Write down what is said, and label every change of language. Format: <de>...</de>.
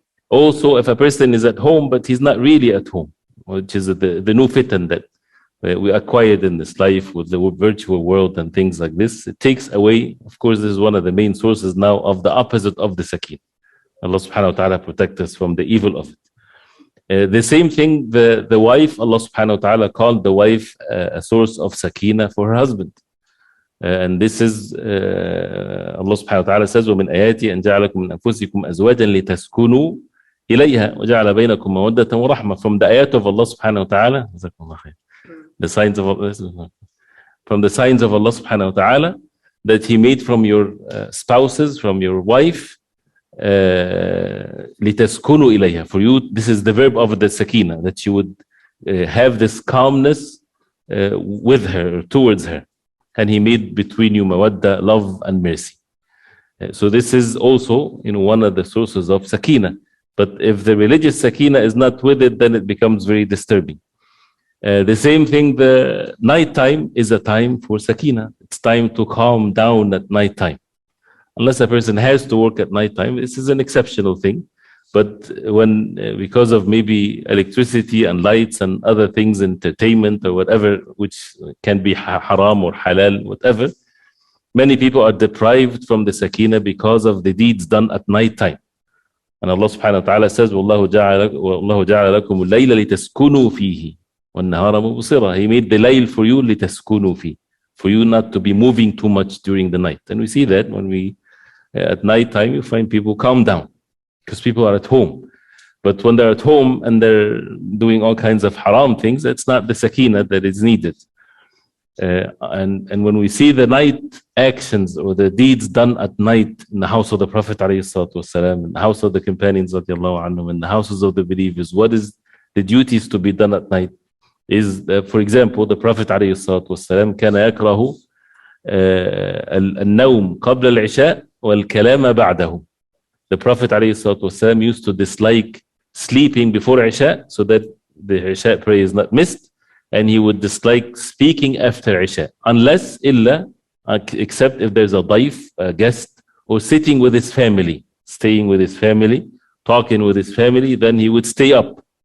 <en>Also, if a person is at home, but he's not really at home, which is the new fitan that we acquired in this life with the virtual world and things like this, it takes away, of course, this is one of the main sources now of the opposite of the sakina. Allah subhanahu wa ta'ala protect us from the evil of it. The same thing, the wife, Allah subhanahu wa ta'ala called the wife a source of sakina for her husband. And this is, Allah subhanahu wa ta'ala says,</en> <ar>وَمِنْ آيَاتِي أَنْ جَعَلَكُمْ مِنْ أَنفُسِكُمْ أَزْوَاجًا لِتَسْكُنُوا إِلَيْهَا وَجَعَلَ بَيْنَكُمْ مَوَدَّةً وَرَحْمَةً.</ar> <en>From the ayat of Allah subhanahu wa ta'ala, the signs of Allah, from the signs of Allah subhanahu wa ta'ala, that He made from your spouses, from your wife,</en> <ar>لِتَسْكُنُوا إِلَيْهَا.</ar> <en>For you, this is the verb of the sakina, that you would have this calmness with her, towards her. And He made between you mawadda, love and mercy. So this is also, one of the sources of sakina. But if the religious sakina is not with it, then it becomes very disturbing. The same thing, the nighttime is a time for sakina. It's time to calm down at nighttime. Unless a person has to work at nighttime, this is an exceptional thing. But when, because of maybe electricity and lights and other things, entertainment or whatever, which can be haram or halal, whatever, many people are deprived from the sakina because of the deeds done at nighttime. And Allah subhanahu wa ta'ala says,</en> <ar>وَاللَّهُ جَعَلَ لَكُمُ اللَّيْلَ لِتَسْكُنُوا فِيهِ وَالنَّهَارَ مُبْصِرًا.</ar> <en>He made the layl for you,</en> <ar>لِتَسْكُنُوا فِيهِ,</ar> <en>for you not to be moving too much during the night. And we see that when we, at night time, you find people calm down because people are at home. But when they're at home and they're doing all kinds of haram things, that's not the sakina that is needed. And when we see the night actions or the deeds done at night in the house of the Prophet ﷺ, in the house of the companions anhum, in the houses of the believers, what is the duties to be done at night? Is, for example, the Prophet ﷺ</en> <ar>كان يكره النوم قبل العشاء والكلام بعده.</ar> <en>The Prophet ﷺ used to dislike sleeping before Isha so that the Isha prayer is not missed, and he would dislike speaking after Isha, unless except if there's a daif, a guest, or sitting with his family, staying with his family, talking with his family, then he would stay up.</en>